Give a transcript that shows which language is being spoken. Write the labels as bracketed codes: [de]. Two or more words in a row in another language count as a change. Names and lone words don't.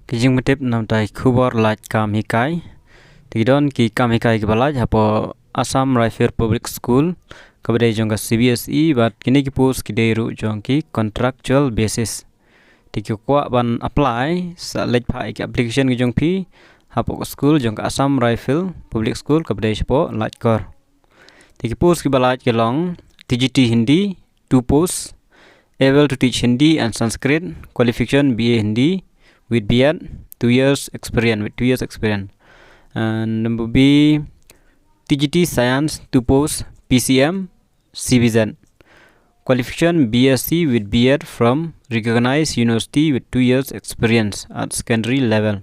[kha] Kijing matip nam tai Khubor Laitkam Hikai. Tidon ki kam Hikai ki balaj hapo Assam Rifle Public School kabade jonga CBSE but kini ki post ki deru jongki [en] contractual basis. [kha] Tiki kwa ban apply sa lej phai ki application ki jong phi hapo school jonga Assam Rifle Public School kabade hapo Laitkam. Tiki post ki balaj ke long [en] TGT Hindi 2 posts able to teach Hindi and Sanskrit qualification BA Hindi with B.Ed 2 years experience with 2 years experience. And number B TGT Science 2 posts PCM CBZ qualification BSc with B.Ed from recognized university with 2 years experience at secondary level.